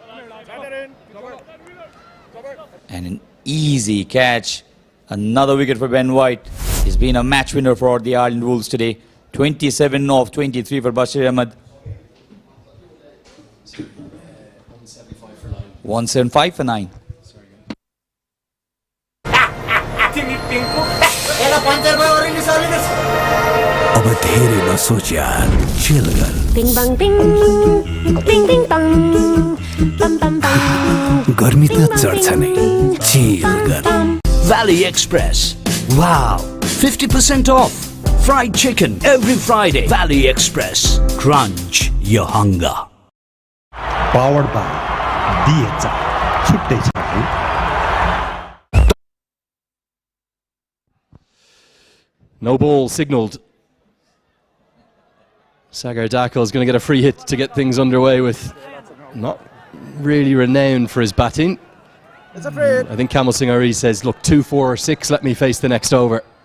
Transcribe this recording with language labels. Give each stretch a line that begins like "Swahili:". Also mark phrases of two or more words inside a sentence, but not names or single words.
English: And an easy catch. Another wicket for Ben White. He's been a match winner for the Ireland Wolves today. 27 of 23 for Bashir Ahmed. 175 for 9.
Nepali: अब धेरै नसोच यार, चिल गर। Bing bang bing, bing bing bang, bam bam bam. गर्मी त चढ्छ नै, चिल गर। Valley Express.
English: Wow, 50% off. Fried chicken every Friday. Valley Express. Crunch your hunger. Powered by DHI.
Nepali: छुट्टै छ है।
English: No ball signalled. Sagar Dakal is going to get a free hit to get things underway with not really renowned for his batting. I think Kamal Singh Airi says, look, 2, 4 or 6, let me face the next over.